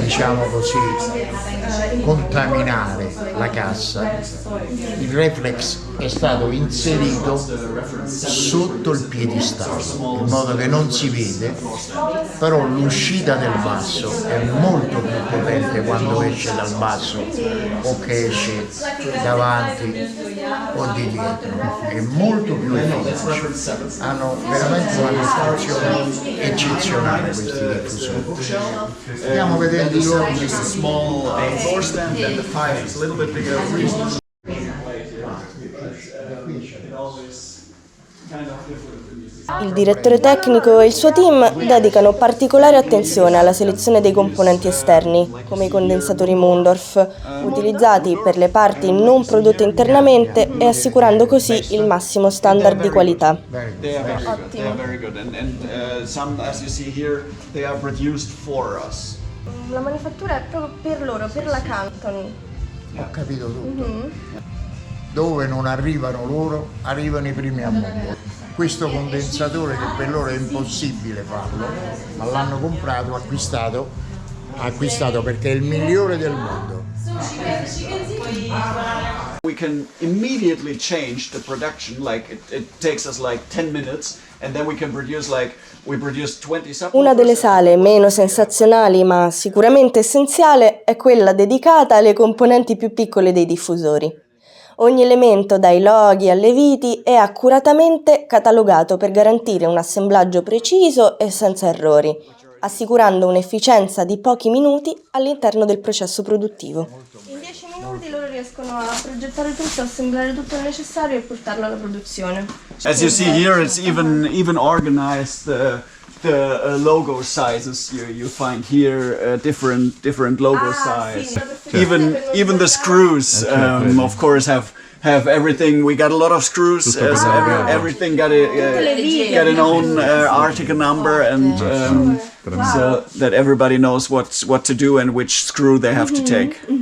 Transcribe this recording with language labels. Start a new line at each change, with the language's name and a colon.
Italian: diciamo così, contaminare la cassa, il reflex è stato inserito sotto il piedistallo in modo che non si vede, però l'uscita del basso è molto più potente quando esce dal basso o che esce davanti o di dietro, è molto più efficace. Hanno veramente una costruzione eccezionale questi diffusori. Stiamo vedendo i loro
English: Small floor stand and the 5 is a little bit bigger.
Italian: Il direttore tecnico e il suo team dedicano particolare attenzione alla selezione dei componenti esterni, come i condensatori Mundorf, utilizzati per le parti non prodotte internamente e assicurando così il massimo standard di qualità.
English: They are very good, and some, as you see here, they are produced for us.
Italian: La manifattura è proprio per loro, per la Canton. Ho capito tutto. Dove non arrivano loro, arrivano i primi a mondo. Questo condensatore, che per loro è impossibile farlo, ma l'hanno comprato, acquistato perché è il migliore del mondo.
English: We can immediately change the production, like it takes us like 10 minutes, and then we can produce we produce 20 subwoofers.
Italian: Una delle sale meno sensazionali ma sicuramente essenziale è quella dedicata alle componenti più piccole dei diffusori. Ogni elemento, dai loghi alle viti, è accuratamente catalogato per garantire un assemblaggio preciso e senza errori, assicurando un'efficienza di pochi minuti all'interno del processo produttivo. In 10 minuti loro riescono a progettare tutto, assemblare tutto il necessario e portarlo alla produzione.
English: As you see here, it's even organized. The logo sizes you find here, different logo size. Even the screws, of course, have everything. We got a lot of screws. Everything got an own article number, and so that everybody knows what to do and which screw they have to take.